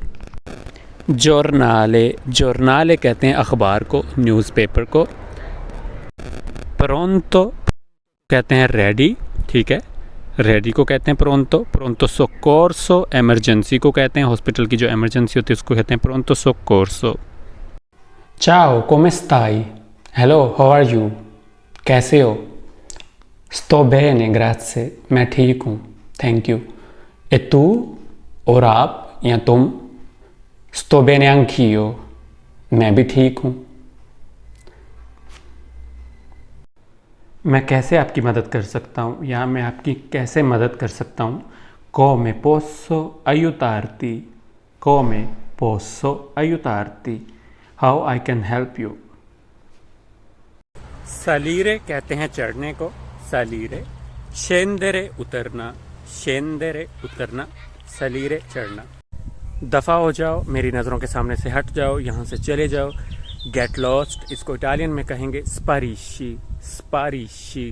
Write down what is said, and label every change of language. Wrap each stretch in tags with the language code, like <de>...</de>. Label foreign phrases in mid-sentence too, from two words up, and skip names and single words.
<hi>जोर्नाले, जोर्नाले कहते हैं अखबार को, न्यूज़पेपर को। प्रोंतो कहते हैं रेडी, ठीक है, रेडी को कहते हैं प्रोंतो।</hi> <it>pronto soccorso,</it> <hi>एमरजेंसी को कहते हैं, हॉस्पिटल की जो एमरजेंसी होती है उसको कहते हैं</hi> <it>pronto soccorso. चाओ, come stai?</it> <en>hello, how are you,</en> <hi>कैसे हो।</hi> <it>sto bene, grazie,</it> <hi>मैं ठीक हूँ,</hi> <en>thank you.</en> <it>e tu,</it> <hi>और आप या तुम।</hi> <it>sto bene anch'io,</it> <hi>मैं भी ठीक हूँ। मैं कैसे आपकी मदद कर सकता हूँ, या मैं आपकी कैसे मदद कर सकता हूँ।</hi> <it>come posso aiutarti, come posso aiutarti,</it> <en>how I can help you।</en> <hi>सलीरे कहते हैं चढ़ने को, सलीरे। शेंदरे उतरना, शेंदरे उतरना, सलीरे चढ़ना। दफ़ा हो जाओ, मेरी नज़रों के सामने से हट जाओ, यहाँ से चले जाओ।</hi> <en>get lost,</en> <hi>इसको इटालियन में कहेंगे स्पारिशी, स्पारिशी।</hi>